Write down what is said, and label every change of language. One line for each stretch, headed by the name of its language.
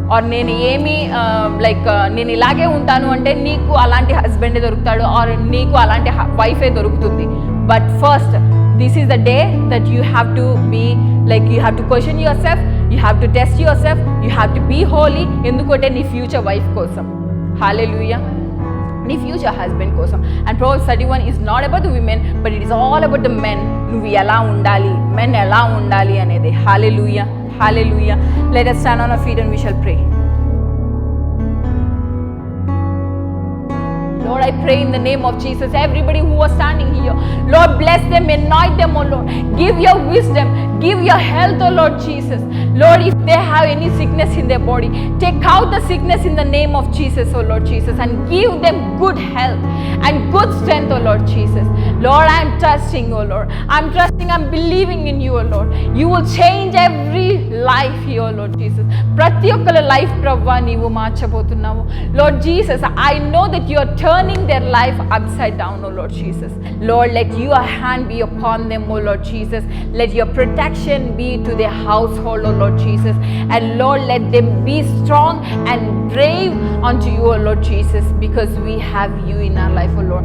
Telugu: Are నేను ఏమి నేను ఇలాగే ఉంటాను అంటే నీకు అలాంటి హస్బెండే దొరుకుతాడు, ఆర్ నీకు అలాంటి వైఫే దొరుకుతుంది.
English: But first this is the day that you have to be you have to question yourself, you have to test yourself, you have to be holy.
Telugu: ఎందుకంటే నీ ఫ్యూచర్ వైఫ్ కోసం. హల్లెలూయా. నీ ఫ్యూచర్ హస్బెండ్ కోసం.
English: And Proverbs 31 is not about the women, but it is all about the men.
Telugu: నువ్వు ఎలా ఉండాలి, men ఎలా ఉండాలి అనేది. హల్లెలూయా. Hallelujah.
English: Let us stand on our feet and we shall pray. Lord, I pray in the name of Jesus, everybody who was standing here, Lord, bless them, anoint them, oh Lord. Give your wisdom, give your health, oh Lord Jesus. Lord, if they have any sickness in their body, take out the sickness in the name of Jesus, oh Lord Jesus, and give them good health and good strength, oh Lord Jesus. Lord, I am trusting, oh Lord. I'm trusting, I'm believing in you, oh Lord. You will change every life here, oh Lord Jesus.
Telugu: ప్రతి ఒక్కల life ప్రభా నీవు మార్చబోతున్నావు.
English: Lord Jesus, I know that you are turning their life upside down, oh Lord Jesus. Lord, let your hand be upon them, oh Lord Jesus. Let your protection be to their household, oh Lord Jesus. And Lord, let them be strong and brave unto you, oh Lord Jesus, because we have you in our life, oh Lord.